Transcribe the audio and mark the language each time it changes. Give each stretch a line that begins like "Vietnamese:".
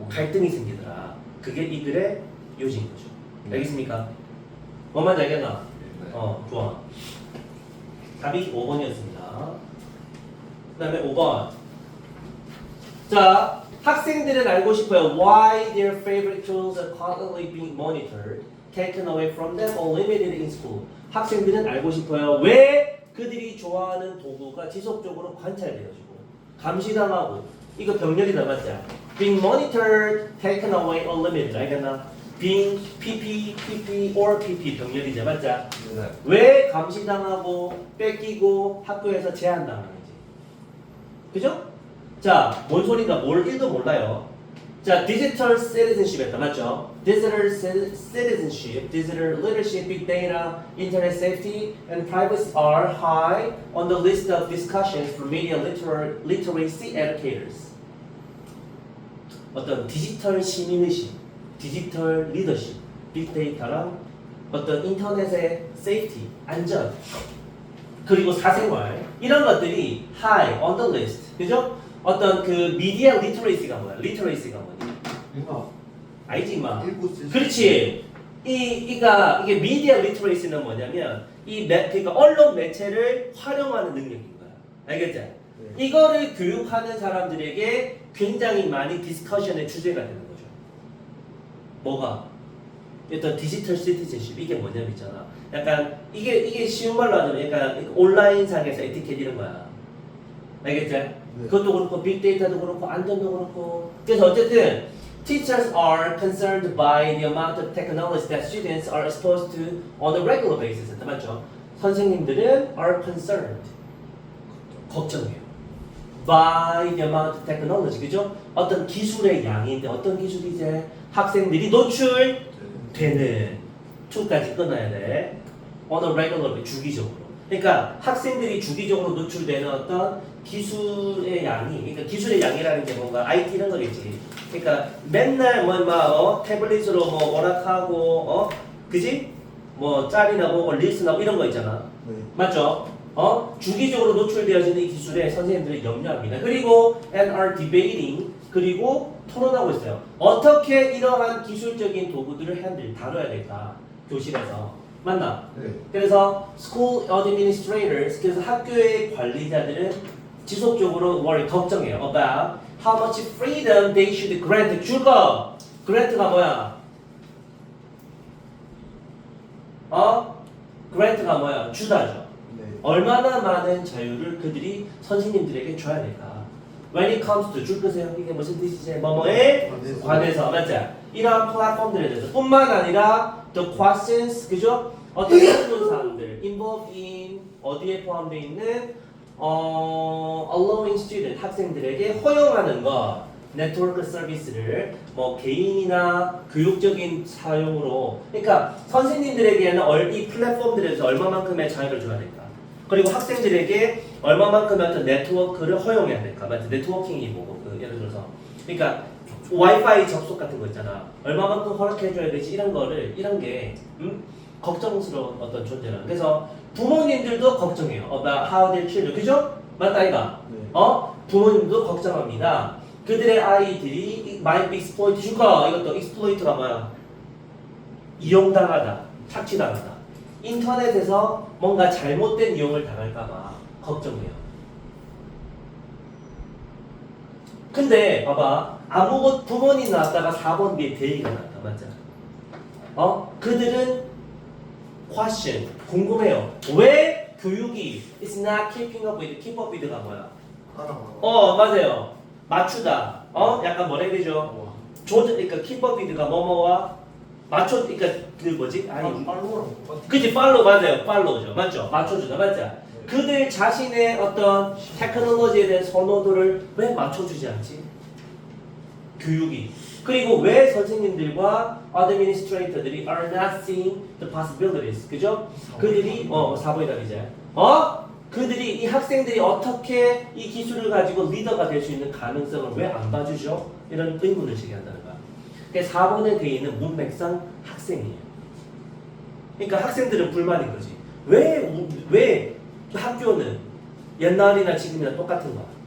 Korean: 갈등이 생기더라. 그게 이 글의 요지인 거죠. 알겠습니까? 뭔 말인지 알겠나? 네. 좋아. 답이 5번이었습니다. 그 다음에 5번. 자, 학생들은 알고 싶어요.
English: Why their favorite tools are constantly being monitored, taken away from them, or limited in school.
Korean: 학생들은 알고 싶어요. 왜 그들이 좋아하는 도구가 지속적으로 관찰되어지고 감시당하고 이거 병렬이다 맞지?
English: Being monitored, taken away, or limited.
Korean: 알겠나?
English: Being PP or PP
Korean: 병렬이죠 맞지? 네. 왜 감시당하고 뺏기고 학교에서 제한당하는지. 그죠? 자, 뭔 소린가 뭘 1도 몰라요. 자, digital citizenship 했다. 맞죠?
English: Digital citizenship, digital leadership, big data, internet safety, and privacy are high on the list of discussions for media literacy educators.
Korean: 어떤 디지털 시민의식, 디지털 리더십, 빅데이터랑 어떤 인터넷의 세이프티, 안전, 그리고 사생활 이런 것들이
English: high on the list.
Korean: 그죠? 어떤 그 미디어 리터레이시가 뭐야? 리터레이시가 뭐니? 이거 알지 마. 읽고 쓸 수 그렇지. 이게 미디어 리터레이시는 뭐냐면 그러니까 언론 매체를 활용하는 능력인 거야. 알겠지? 네. 이거를 교육하는 사람들에게 굉장히 많이 디스커션의 주제가 되는 거죠. 뭐가? 어떤 디지털 시티즌십 이게 뭐냐면 있잖아. 약간 이게 쉬운 말로 하자면 약간 온라인상에서 에티켓 이런 거야. 알겠지? 그것도 그렇고 빅데이터도 그렇고 안전도 그렇고. 그래서 어쨌든
English: teachers are concerned by the amount of technology that students are exposed to on a regular basis.
Korean: 맞죠?
English: 선생님들은 are concerned.
Korean: 걱정해요.
English: by the amount of technology.
Korean: 그죠? 어떤 기술의 양인데 어떤 기술이 이제 학생들이 노출되는 to까지 끊어야 돼.
English: on a regular basis,
Korean: 주기적으로. 그러니까 학생들이 주기적으로 노출되는 어떤 기술의 양이, 그러니까 기술의 양이라는 게 뭔가 IT 이런 거겠지. 그러니까 맨날 태블릿으로 뭐 오락하고 그지? 뭐 짤이나 보고 리스나 이런 거 있잖아. 네. 맞죠? 주기적으로 노출되어지는 이 기술에 선생님들이 염려합니다. 그리고
English: and are debating,
Korean: 그리고 토론하고 있어요. 어떻게 이러한 기술적인 도구들을 다뤄야 될까? 교실에서. 맞나? 네. 그래서
English: school administrators,
Korean: 그래서 학교의 관리자들은 지속적으로 걱정해요.
English: about how much freedom they should grant.
Korean: 줄 거! grant가 뭐야? grant가 뭐야? 주다죠. 네. 얼마나 많은 자유를 그들이 선생님들에게 줘야 될까?
English: When it comes to
Korean: 줄 거세요. 이게 무슨 뜻이지? 뭐뭐에 관해서 맞죠? 이러한 플랫폼들에 대해서 뿐만 아니라 the questions, 그죠? 어떤 사항들
English: involved in
Korean: 어디에 포함되어 있는
English: allowing student
Korean: 학생들에게 허용하는 것 네트워크 서비스를 뭐 개인이나 교육적인 사용으로, 그러니까 선생님들에게는 이 플랫폼들에서 얼마만큼의 자유를 줘야 될까? 그리고 학생들에게 얼마만큼의 어떤 네트워크를 허용해야 될까? 맞죠? 네트워킹이 뭐고 예를 들어서 그러니까 와이파이 접속 같은 거 있잖아. 얼마만큼 허락해줘야 되지? 이런 게 걱정스러운 어떤 존재라. 그래서 부모님들도 걱정해요.
English: about how their children,
Korean: 그죠? 맞다 이가. 네. 부모님도 걱정합니다. 그들의 아이들이
English: might be exploited.
Korean: 이것도 exploit가 뭐야? 이용당하다, 착취당하다. 인터넷에서 뭔가 잘못된 이용을 당할까봐 걱정해요. 근데 봐봐, 부모님 나왔다가 4번 뒤에 대의가 나왔다, 맞죠? 그들은 question, 궁금해요. 왜 교육이
English: is not keeping up with, keep up with가 뭐야?
Korean: 맞아요. 맞추다. 약간 뭐라 해야 되죠? 그러니까 keep up with가 뭐뭐와 그러니까 그 뭐지? 팔로우랑 똑같아. 그치, 팔로우 맞아요. 팔로우죠. 맞죠? 맞춰주다, 맞죠? 그들 자신의 어떤 테크놀로지에 대한 선호도를 왜 맞춰주지 않지? 교육이. 그리고 왜 선생님들과
English: administrator들이 are not seeing the possibilities.
Korean: 그죠? 그들이 4번이다 이제. 그들이 이 학생들이 어떻게 이 기술을 가지고 리더가 될 수 있는 가능성을 왜 안 봐주죠? 이런 의문을 제기한다는 거야. 그러니까 4번의 대의는 문맥상 학생이에요. 그러니까 학생들은 불만인 거지. 왜 학교는 옛날이나 지금이나 똑같은 거야?